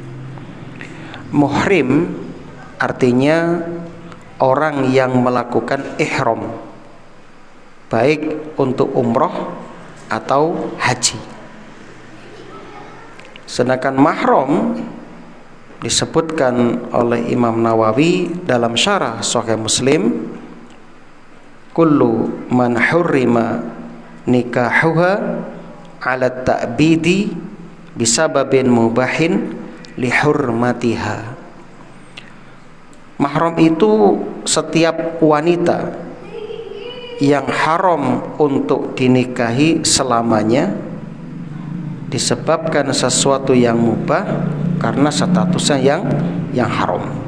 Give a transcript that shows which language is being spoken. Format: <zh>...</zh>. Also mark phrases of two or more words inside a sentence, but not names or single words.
<id>Muhrim artinya orang yang melakukan ihram, baik untuk umroh atau haji. Sedangkan mahram disebutkan oleh Imam Nawawi dalam syarah Sahih Muslim,</id> <ar>كل من حرم نكاحها على التأبيد بسبب مباح لحرمتها.</ar> <id>Mahram itu setiap wanita yang haram untuk dinikahi selamanya disebabkan sesuatu yang mubah karena statusnya yang haram.</id>